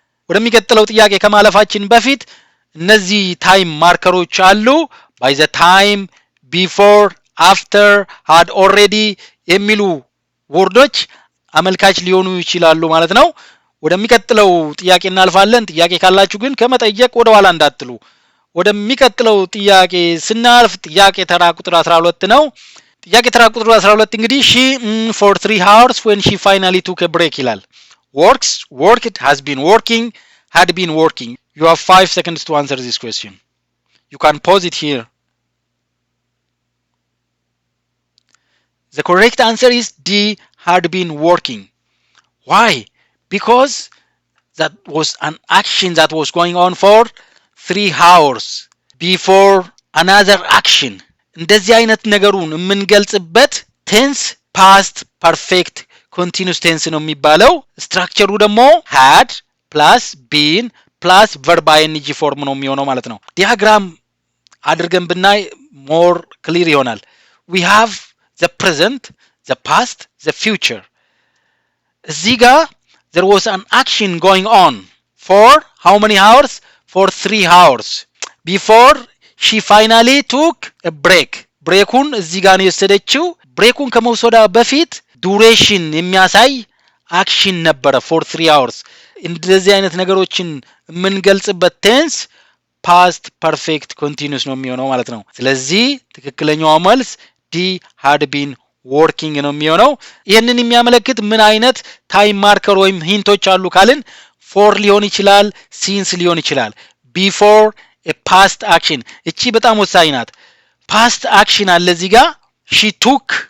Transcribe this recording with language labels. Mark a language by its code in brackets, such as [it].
[am] ወደሚቀጥለው ጥያቄ ከማለፋችን በፊት እነዚህ ታይም ማርከሮች አሉ [en] by the time before after had already [am] የሚሉ ወርዶች አመልካች ሊሆኑ ይችላሉ ማለት ነው። ወደሚቀጥለው ጥያቄ እናልፋለን። ጥያቄ ካላችሁ ግን ከመጠየቅ ወደ ኋላ እንዳትሉ። ወደሚቀጥለው ጥያቄ ስናልፍ ጥያቄ ተራ ቁጥር 12 ነው። ጥያቄ ተራ ቁጥር 12 እንግዲህ [en] she for 3 hours when she finally took a break [am] ይላል። [en] worked has been working had been working you have 5 seconds to answer this question you can pause it here. The correct answer is D had been working. Why? Because that was an action that was going on for 3 hours before another action. [am] እንደዚህ አይነት ነገሩን የምንገልጽበት ቴንስ ፓስት ፐርፌክት ኮንቲኒዩስ ቴንስ ነው የሚባለው። ስትራክቸሩ ደግሞ [en] had plus been [am] ፕላስ ቨርብ አይኤንጂ ፎርም ነው የሚሆነው ማለት ነው። ዲያግራም አድርገን ብናይ ሞር ክሊር ይሆናል። [en] we have the present, the past, the future. [am] እዚህ ጋር [en] there was an action going on for how many hours? For 3 hours before she finally took a break. [am] ብሬኩን እዚህ ጋር ነው የወሰደችው። ብሬኩን ከመውሰዷ በፊት ዱሬሽን የሚያሳይ አክሽን ነበረ [en] for 3 hours። [am] እንደዚህ አይነት ነገሮችን የምንገልጽበት ቴንስ past perfect continuous ነው የሚሆነው ማለት ነው። ስለዚህ ትክክለኛው መልስ ዲ had been working ነው የሚሆነው። ይሄንን የሚያመለክት ምን አይነት ታይም ማርከር ወይም ሂንቶች አሉ ካልን for ሊሆን ይችላል፣ since ሊሆን ይችላል። [en] before a past action [am] እቺ በጣም ወሳኝ ናት። past action አለ እዚህ ጋር [en] she took